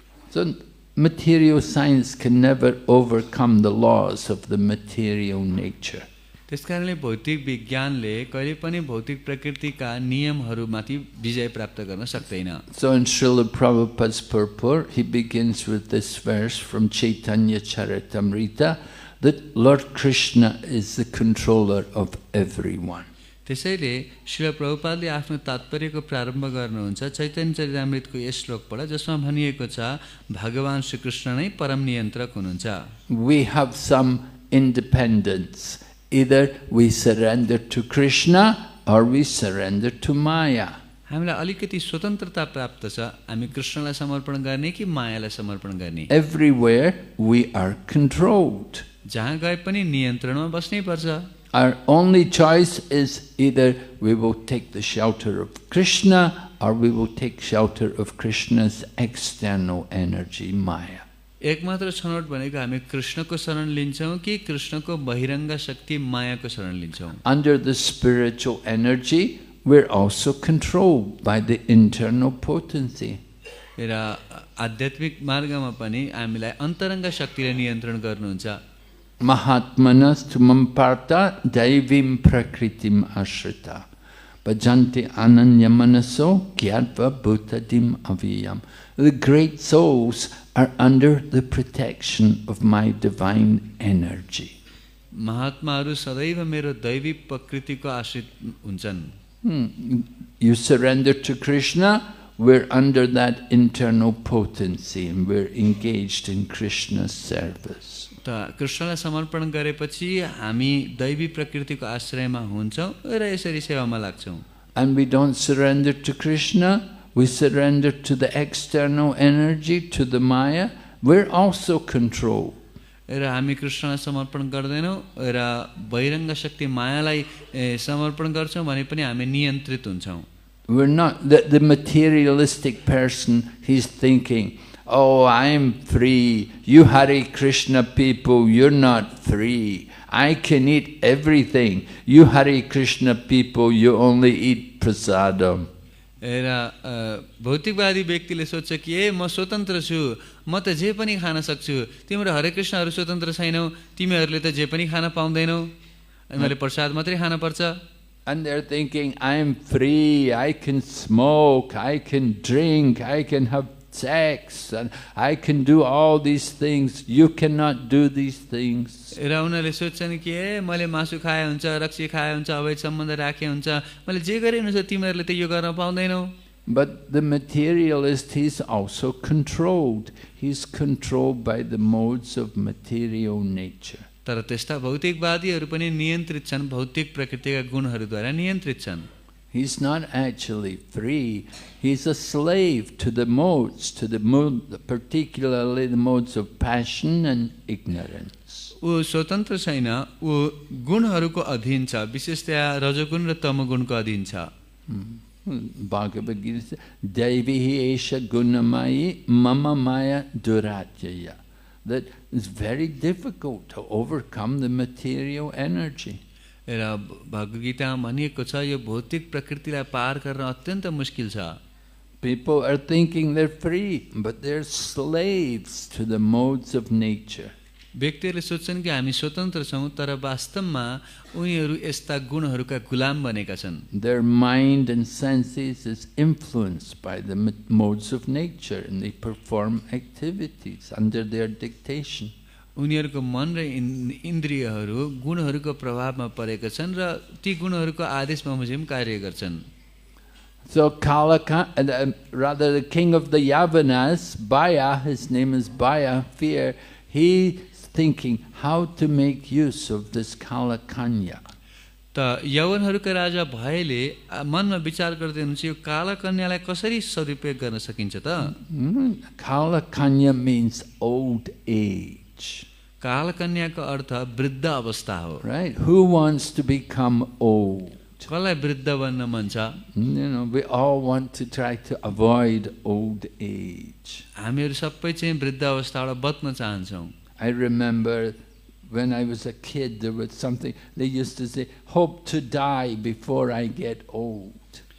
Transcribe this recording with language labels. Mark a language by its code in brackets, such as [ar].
[en] So material science can never overcome the laws of the material nature. [ne] त्यसकारणले भौतिक विज्ञानले कहिले पनि भौतिक प्रकृतिका नियमहरूमाथि विजय प्राप्त गर्न सक्दैन। [en] So in Srila Prabhupada's purport, he begins with this verse from Chaitanya Charitamrita that Lord Krishna is the controller of everyone. [ne] त्यसैले श्रील प्रभुपादले आफ्नो तात्पर्यको प्रारम्भ गर्नुहुन्छ चैतन्य चरितामृतको यस श्लोकबाट जसमा भनिएको छ भगवान श्री कृष्ण नै परम नियन्त्रक हुनुहुन्छ। [en] We have some independence. Either we surrender to Krishna or we surrender to Maya. [ne] हामीलाई अलिकति स्वतन्त्रता प्राप्त छ, हामी कृष्णलाई समर्पण गर्ने कि मायालाई समर्पण गर्ने। [en] Everywhere we are controlled. [ne] जहाँ गए पनि नियन्त्रणमा बस्नै पर्छ। [en] Our only choice is either we will take the shelter of Krishna or we will take shelter of Krishna's external energy, Maya. [ne] एकमात्र छनौट भनेको हामी कृष्णको शरण लिन्छौँ कि कृष्णको बहिरङ्ग शक्ति मायाको शरण लिन्छौँ। [en] Under the spiritual energy, we're also controlled by the internal potency. [ne] र आध्यात्मिक मार्गमा पनि हामीलाई अन्तरङ्ग शक्तिले नियन्त्रण गर्नुहुन्छ। [sa] Mahatmanas tumamparta daivim prakritim ashrita bhajanti ananya manaso gyatva bhutadim aviyam. [en] The great souls are under the protection of my divine energy. [ne] महात्माहरू सदैव मेरो दैवी प्रकृतिको आश्रित हुन्छन्। [en] You surrender to Krishna, we're under that internal potency and we're engaged in Krishna's service. [ne] त कृष्णलाई समर्पण गरेपछि हामी दैवी प्रकृतिको आश्रयमा हुन्छौँ र यसरी सेवामा लाग्छौँ। [en] And we don't surrender to Krishna, we surrender to the external energy, to the Maya. We're also controlled. [ne] र हामी कृष्णलाई समर्पण गर्दैनौँ र बहिरङ्ग शक्ति मायालाई समर्पण गर्छौँ भने पनि हामी नियन्त्रित हुन्छौँ। [en] We're not the materialistic person. He's thinking, "Oh, I'm free. You Hare Krishna people, you're not free. I can eat everything. You Hare Krishna people, you only eat prasadam." [ne] र भौतिकवादी व्यक्तिले सोध्छ कि म स्वतन्त्र छु, म त जे पनि खान सक्छु, तिम्रो हरे कृष्णहरू स्वतन्त्र छैनौ, तिमीहरूले त जे पनि खान पाउँदैनौ, मैले प्रसाद मात्रै खान पर्छ। [en] And they're thinking, "I'm free. I can smoke, I can drink, I can have sex, and I can do all these things. You cannot do these things." [ne] र उनीहरूले सोध्छन् कि मैले मासु खाए हुन्छ, रक्सी खाए हुन्छ, अवैध सम्बन्ध राखे हुन्छ, मैले जे गरे हुन्छ तिमीहरूले त यो गर्न पाउँदैनौ। [en] But the materialist, he's also controlled. He's controlled by the modes of material nature. [ne] तर त्यस्ता भौतिकवादीहरू पनि नियन्त्रित छन्, भौतिक प्रकृतिका गुणहरूद्वारा नियन्त्रित छन्। [en] He's not actually free. He's a slave to the modes, to the mode, particularly the modes of passion and ignorance. [ne] ऊ स्वतन्त्र छैन, ऊ गुणहरूको अधीन छ, विशेषतया रजोगुण र तमोगुणको अधीन छ। [en] Bhagavad Gita says, [sa] "Devihi esha gunamayi mama maya durajaya." [en] That is very difficult to overcome the material energy. [ne] र भगवद गीतामा भनिएको छ यो भौतिक प्रकृतिलाई पार गर्न अत्यन्त मुस्किल छ। [en] People are thinking they're free, but they're slaves to the modes of nature. [ne] व्यक्तिहरूले सोध्छन् कि हामी स्वतन्त्र छौँ, तर वास्तवमा उनीहरू यस्ता गुणहरूका गुलाम बनेका छन्। [en] Their mind and senses is influenced by the modes of nature, and they perform activities under their dictation. [ne] उनीहरूको मन र इन्द्रियहरू गुणहरूको प्रभावमा परेका छन् र ती गुणहरूको आदेश बमोजिम कार्य गर्छन्। [en] So rather the king of the Yavanas, Baya, his name is Baya, fear, he's thinking how to make use of this Kalakanya. [ne] त यवनहरूका राजा भयले मनमा विचार गर्दै हुनुहुन्छ यो काला कन्यालाई कसरी सदुपयोग गर्न सकिन्छ त? [en] Kalakanya means old age. [ne] काला कन्याको अर्थ वृद्ध अवस्था हो। [en] Right? Who wants to become old? [ne] कसलाई वृद्ध बन्न मन छ? [en] We all want to try to avoid old age. [ne] हामीहरू सबै चाहिँ वृद्ध अवस्थाबाट बच्न चाहन्छौँ। [en] I remember when I was a kid, there was something, they used to say, "Hope to die before I get old."